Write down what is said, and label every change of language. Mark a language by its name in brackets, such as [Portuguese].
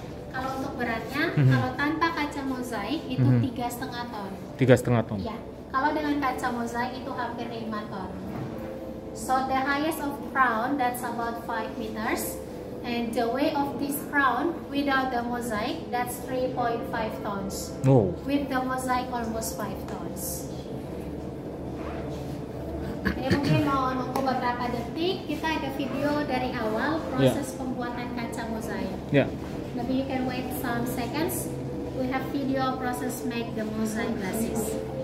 [Indonesian] Kalau untuk beratnya, kalau tanpa kaca mozaik itu 3,5 ton. 3,5 ton. Ya, kalau dengan kaca mozaik itu hampir 5 ton. [English] So the highest of crown that's about 5 meters, and the weight of this crown without the mosaic that's 3.5 tons. Oh. With the mosaic almost 5 tons. [Indonesian] Ini mungkin mau nunggu beberapa detik, kita ada video dari awal proses pembuatan kaca mozaik. Ya. [English] Maybe you can wait some seconds. We have video process make the mosaic glasses.